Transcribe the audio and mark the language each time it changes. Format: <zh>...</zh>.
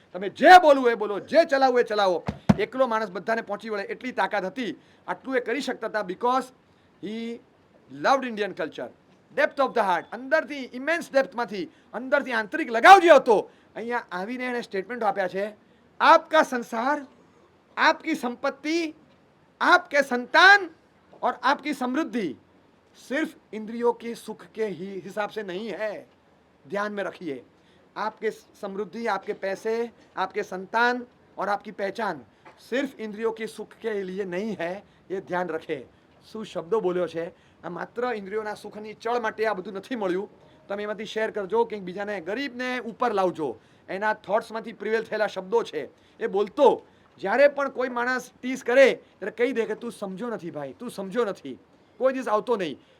<gu>તમે જે બોલવું એ બોલો, જે ચલાવવું એ ચલાવો. એકલો માણસ બધાને પહોંચી વળે એટલી તાકાત હતી. આટલું એ કરી શકતા હતા</gu> <en>Because he loved Indian culture. Depth of the heart,</en> <gu>અંદરથી ઇમેન્સ ડેપ્થમાંથી, અંદરથી આંતરિક લગાવ જે હતો, અહીંયા આવીને એણે સ્ટેટમેન્ટો આપ્યા છે.</gu> <hi>આપકા સંસાર, આપકી સંપત્તિ, आपके संतान और आपकी समृद्धि सिर्फ इंद्रियों के सुख के ही हिसाब से नहीं है. ध्यान में रखिए, आपके समृद्धि, आपके पैसे, आपके संतान और आपकी पहचान सिर्फ इंद्रियों के सुख के लिए नहीं है. ये ध्यान रखे.</hi> <gu>શું શબ્દો બોલ્યો છે. આ માત્ર ઇન્દ્રિયોના સુખની ચળ માટે આ બધું નથી મળ્યું. તમે એમાંથી શેર કરજો, કંઈક બીજાને, ગરીબને ઉપર લાવજો. એના થોટ્સમાંથી પ્રિવેલ થયેલા શબ્દો છે એ બોલતો. જ્યારે પણ કોઈ માણસ ટીસ કરે ત્યારે કહી દે કે તું સમજો નથી ભાઈ, તું સમજો નથી. કોઈ દિવસ આવતો નહીં.</gu>